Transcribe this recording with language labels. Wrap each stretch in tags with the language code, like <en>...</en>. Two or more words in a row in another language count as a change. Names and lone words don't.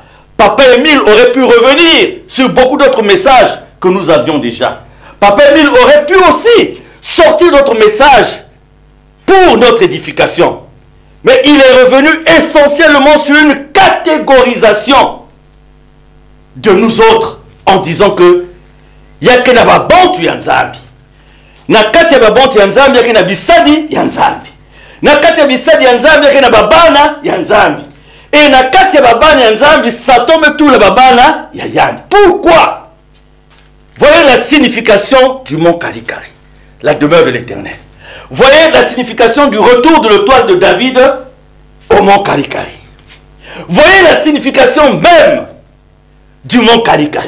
<fr>Papa Émile aurait pu revenir sur beaucoup d'autres messages que nous avions déjà. Papa Émile aurait pu aussi sortir d'autres messages pour notre édification. Mais il est revenu essentiellement sur une catégorisation de nous autres en disant que</fr> <ln>yake na babantu ya Nzambi. Na kati ya babantu ya Nzambi yake na bisadi ya Nzambi. Na kati ya bisadi ya Nzambi yake na babana ya Nzambi. Et na kati ya babana ya Nzambi</ln> <fr>ça tombe tout le</fr> <ln>babana ya Yann.</ln> <fr>Pourquoi? Voyez la signification du mont Karikari, la demeure de l'Éternel. Voyez la signification du retour de l'étoile de David au mont Karikari. Voyez la signification même du mont Karikari.</fr>